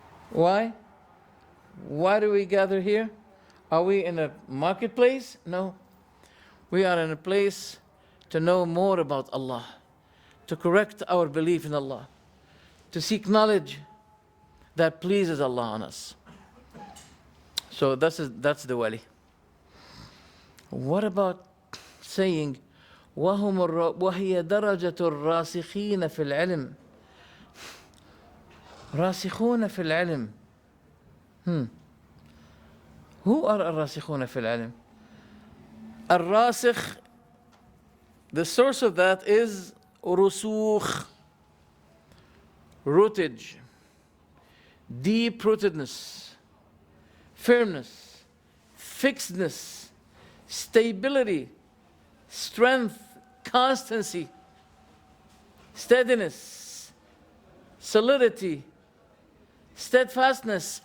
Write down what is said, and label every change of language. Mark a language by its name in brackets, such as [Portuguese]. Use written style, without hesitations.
[English] Why? Why do we gather here? Are we in a marketplace? No. We are in a place to know more about Allah, to correct our belief in Allah, to seek knowledge that pleases Allah on us. So that's the wali. What about saying [Arabic] وهي درجة الراسخين في العلم [English] راسخون في العلم Who are [Arabic] الراسخون في العلم? [English] الراسخ, the source of that is رسوخ, rootage, deep rootedness, firmness, fixedness, stability, strength, constancy, steadiness, solidity, steadfastness.